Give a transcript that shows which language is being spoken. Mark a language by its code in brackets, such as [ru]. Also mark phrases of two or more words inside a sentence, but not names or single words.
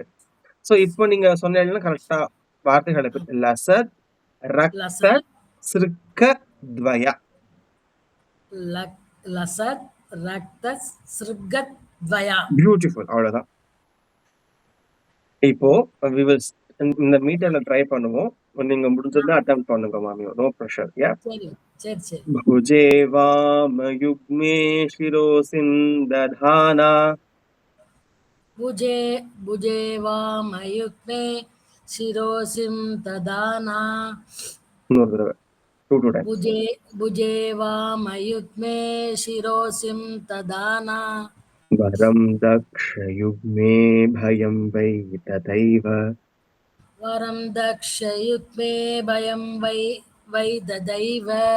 [ta] சோ இப்போ நீங்க சொன்னீங்கன்னா கரெக்டா வார்த்தைகளை [sa] लसत् रक्त सृक्क द्वया. लसत् रक्त सृक्क द्वया. [ta] பியூட்டிஃபுல். அவ்வளவுதான். இப்போ [en] we will [ta] இந்த மீட்டர்ல ட்ரை பண்ணுவோம். நீங்க முடிஞ்சதை அட்டெம்ப்ட் பண்ணுங்க மாமி. [en] No pressure. Ya. [ta] சரி சரி சரி. [sa] भुजे वामयुग्मे शिरोसिं दधाना. भुजे भुजे वामयुग्मे शिरोसिं ददाना. [ta] இன்னொரு தடவை 2 times. [sa] भुजे भुजे वामयुग्मे शिरोसिं ददाना. वरं दक्षयुग्मे भयं वै तथैव. वरं दक्षयुग्मे भयं वै ददैव.